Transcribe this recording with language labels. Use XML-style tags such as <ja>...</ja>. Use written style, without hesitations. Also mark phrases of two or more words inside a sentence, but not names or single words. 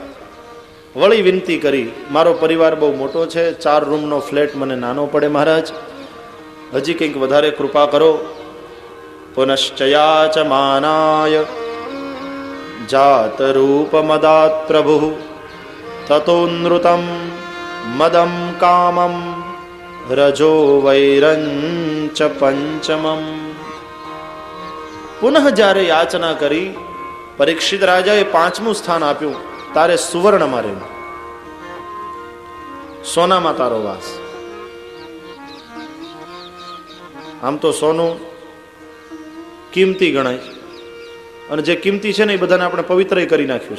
<gu>વળી વિનંતી કરી, મારો પરિવાર બહુ મોટો છે, 4 રૂમનો ફ્લેટ મને નાનો પડે મહારાજ, હજી કંઈક વધારે કૃપા કરો.</gu> <sa>पुनश्चयाच मानाय जात रूप मदात प्रभु ततो नृतम मदम कामम रजो वैरंच पंचमम.</sa> <gu>પુનઃ જ્યારે યાચના કરી, પરીક્ષિત રાજાએ 5મું સ્થાન આપ્યું. તારે સુવર્ણમાં રહેવું, સોનામાં તારો વાસ. આમ તો સોનું કિંમતી ગણાય, અને જે કિંમતી છે ને એ બધાને આપણે પવિત્ર કરી નાખ્યું છે.</gu>